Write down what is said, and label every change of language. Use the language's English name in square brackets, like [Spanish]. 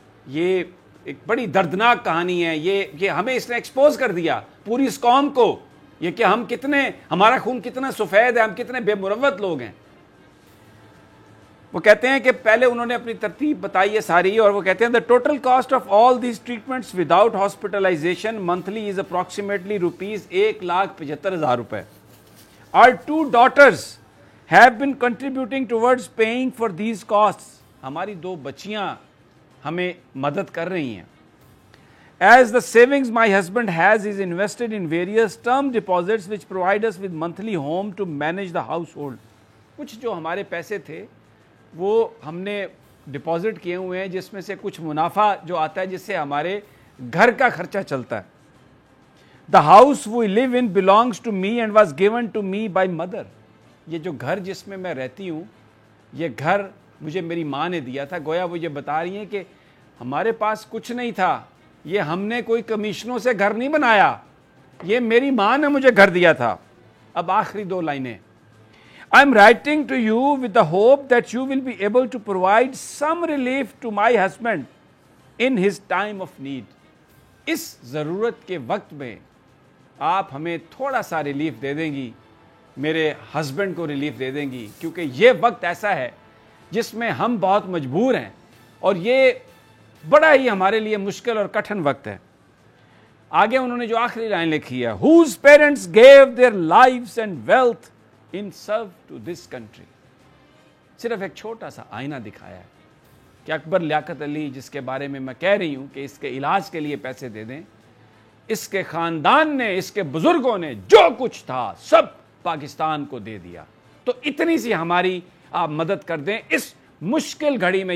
[Urdu] یہ ایک بڑی دردناک کہانی ہے, یہ ہمیں اس نے ایکسپوز کر دیا پوری اس قوم کو, یہ کہ ہم کتنے, ہمارا خون کتنا سفید ہے, ہم کتنے بے مروت لوگ ہیں. وہ کہتے ہیں کہ پہلے انہوں نے اپنی ترتیب بتائی ہے ساری, اور وہ کہتے ہیں [English] the total cost of all these treatments without hospitalization monthly is approximately rupees 1,75,000 [Urdu] روپے. [English] Our 2 daughters have been contributing towards paying for these costs. [Urdu] ہماری 2 بچیاں ہمیں مدد کر رہی ہیں. [English] As the savings my husband has is invested in various term deposits which provide us with monthly home to manage the household. [Urdu] کچھ جو ہمارے پیسے تھے وہ ہم نے ڈپازٹ کیے ہوئے ہیں جس میں سے کچھ منافع جو آتا ہے جس سے ہمارے گھر کا خرچہ چلتا ہے. [English] The house we live in belongs to me and was given to me by mother. [Urdu] یہ جو گھر جس میں میں رہتی ہوں یہ گھر مجھے میری ماں نے دیا تھا. گویا وہ یہ بتا رہی ہیں کہ ہمارے پاس کچھ نہیں تھا, یہ ہم نے کوئی کمیشنوں سے گھر نہیں بنایا, یہ میری ماں نے مجھے گھر دیا تھا. اب آخری 2 لائنیں. [English] I am writing to you with the hope that you will be able to provide some relief to my husband in his time of need. [Urdu] اس ضرورت کے وقت میں آپ ہمیں تھوڑا سا ریلیف دے دیں گی, میرے ہسبینڈ کو ریلیف دے دیں گی, کیونکہ یہ وقت ایسا ہے جس میں ہم بہت مجبور ہیں اور یہ بڑا ہی ہمارے لیے مشکل اور کٹھن وقت ہے. آگے انہوں نے جو آخری لائن لکھی ہے, [English] whose parents gave their lives and wealth in serve to this country. [Urdu] صرف ایک چھوٹا سا آئینہ دکھایا ہے کہ اکبر لیاقت علی جس کے بارے میں میں کہہ رہی ہوں کہ اس کے علاج کے لیے پیسے دے دیں, اس کے خاندان نے, اس کے بزرگوں نے جو کچھ تھا سب پاکستان کو دے دیا. تو اتنی سی ہماری آپ مدد کر دیں اس مشکل گھڑی میں.